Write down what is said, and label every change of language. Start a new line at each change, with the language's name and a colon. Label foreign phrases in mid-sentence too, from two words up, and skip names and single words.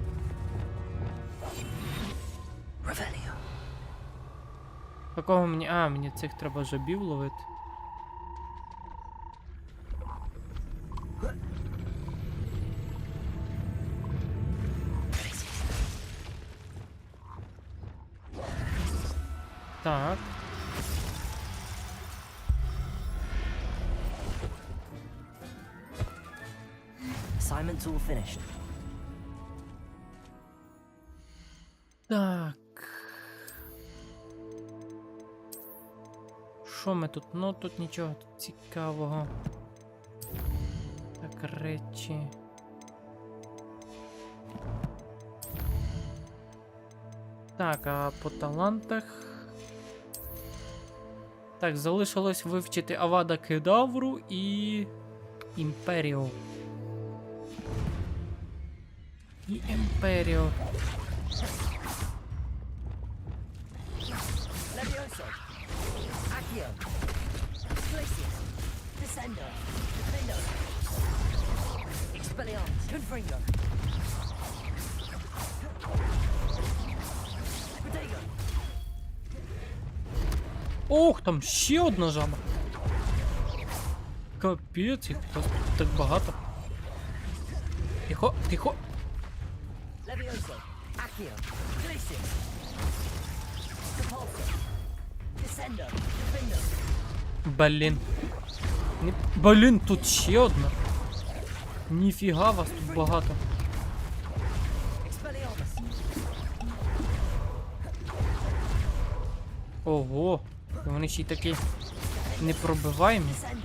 Ukrainian: Какого мені... А, мені цих треба жабів ловити. Так.
English: Assignment's all finished.
Ukrainian: Так. Що ми тут? Ну, тут нічого цікавого. Так, речі. Так, а по талантах... Так, залишилось вивчити Авада Кедавру і... Імперіо. І Імперіо. Levioso. Accio. Glacius. Descendo. Defendo. Expelliarmus. Confringo. Protego. Ох, там ще одна жаба. Капець, їх так багато. Тихо, тихо. Levioso. Accio. Glacius. Descendo. Defendo. Блін. Блін, тут ще одна. Ніфіга вас тут багато. Ого, вони ще й такі непробиваємі.